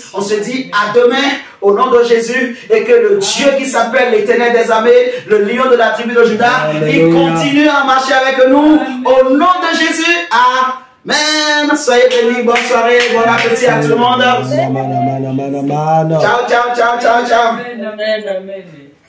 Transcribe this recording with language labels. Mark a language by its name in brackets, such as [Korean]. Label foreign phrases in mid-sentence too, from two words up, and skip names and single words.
[French] On se dit à demain au nom de Jésus. Et que le Dieu qui s'appelle l'Éternel des armées, le lion de la tribu de Juda, il continue à marcher avec nous. Au nom de Jésus. Amen. Soyez bénis. Bonne soirée. Bon appétit à tout le monde. [Italian] Ciao, ciao, ciao, ciao, ciao. [French] Amen, amen, amen.